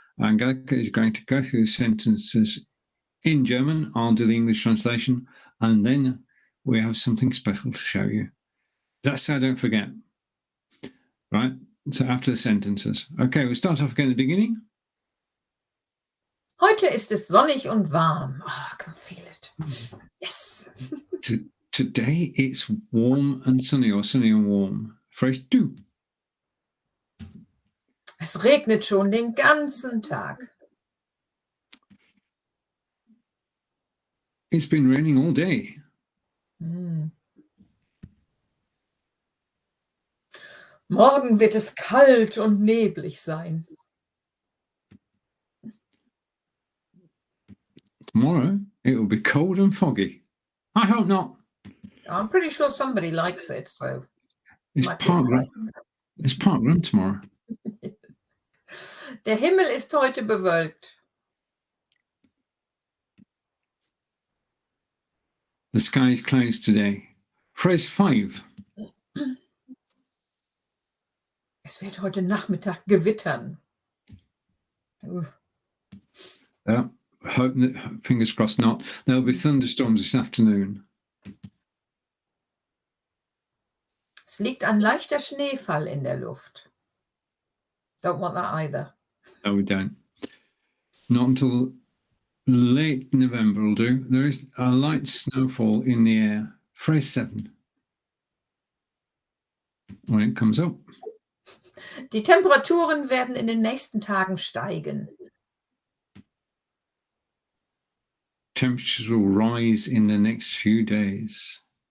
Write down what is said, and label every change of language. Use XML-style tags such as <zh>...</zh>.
<en>Angelika is going to go through the sentences in German. I'll do the English translation, and then we have something special to show you. That's so I don't forget. Right? So after the sentences. Okay, we'll start off again at the beginning.</en> <de>Heute ist es sonnig und warm.</de> <en>Oh, I can feel it. Yes. Today it's warm and sunny, or sunny and warm. Phrase 2.</en> <de>Es regnet schon den ganzen Tag.</de> <en>It's been raining all day.</en> <de>Morgen wird es kalt und neblig sein.</de> <en>Tomorrow it will be cold and foggy. I hope not. I'm pretty sure somebody likes it, so It's park run tomorrow.</en> <de>Der Himmel ist heute bewölkt.</de> <en>The sky is clouds today. Phrase 5.</en> <de>Es wird heute Nachmittag gewittern.</de> <en>Hope that, fingers crossed not. There'll be thunderstorms this afternoon.</en> <de>Es liegt ein leichter Schneefall in der Luft.</de> <en>Don't want that either. No, we don't. Not until late November will do. There is a light snowfall in the air. Phrase 7. When it comes up.</en> <de>Die Temperaturen werden in den nächsten Tagen steigen.</de> <en>Temperatures will rise in the next few days.</en>